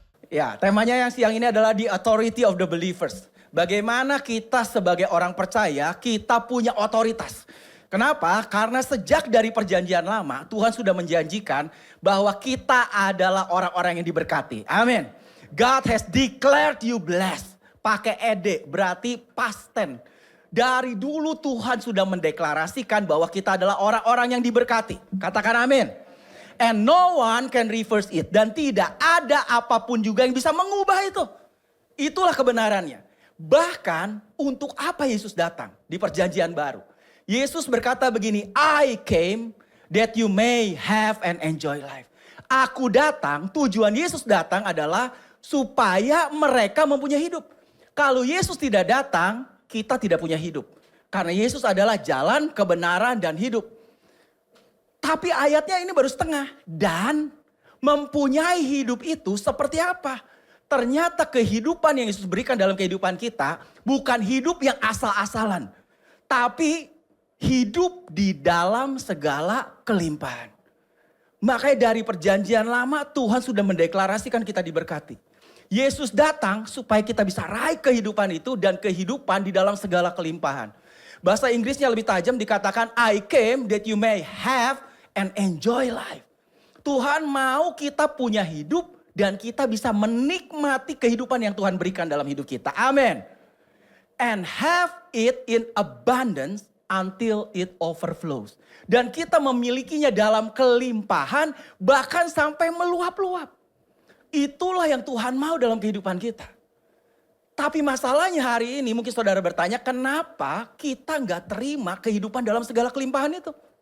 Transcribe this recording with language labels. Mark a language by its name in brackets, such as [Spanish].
[Indonesian] Ya, temanya yang siang ini adalah [English] the authority of the believers. [Indonesian] Bagaimana kita sebagai orang percaya, kita punya otoritas. Kenapa? Karena sejak dari perjanjian lama, Tuhan sudah menjanjikan bahwa kita adalah orang-orang yang diberkati. Amin. [English] God has declared you blessed. [Indonesian] Pakai ed, berarti past tense. Dari dulu Tuhan sudah mendeklarasikan bahwa kita adalah orang-orang yang diberkati. Katakan amin. [English] And no one can reverse it. [Indonesian] Dan tidak ada apapun juga yang bisa mengubah itu. Itulah kebenarannya. Bahkan untuk apa Yesus datang di perjanjian baru? Yesus berkata begini, [English] I came that you may have and enjoy life. [Indonesian] Aku datang, tujuan Yesus datang adalah supaya mereka mempunyai hidup. Kalau Yesus tidak datang, kita tidak punya hidup. Karena Yesus adalah jalan, kebenaran, dan hidup. Tapi ayatnya ini baru setengah. Dan mempunyai hidup itu seperti apa? Ternyata kehidupan yang Yesus berikan dalam kehidupan kita bukan hidup yang asal-asalan. Tapi hidup di dalam segala kelimpahan. Makanya dari perjanjian lama Tuhan sudah mendeklarasikan kita diberkati. Yesus datang supaya kita bisa raih kehidupan itu dan kehidupan di dalam segala kelimpahan. Bahasa Inggrisnya lebih tajam dikatakan [English] I came that you may have and enjoy life. [Indonesian] Tuhan mau kita punya hidup dan kita bisa menikmati kehidupan yang Tuhan berikan dalam hidup kita. Amin. [English] And have it in abundance until it overflows. [Indonesian] Dan kita memilikinya dalam kelimpahan bahkan sampai meluap-luap. Itulah yang Tuhan mau dalam kehidupan kita. Tapi masalahnya hari ini mungkin saudara bertanya, kenapa kita nggak terima kehidupan dalam segala kelimpahan itu?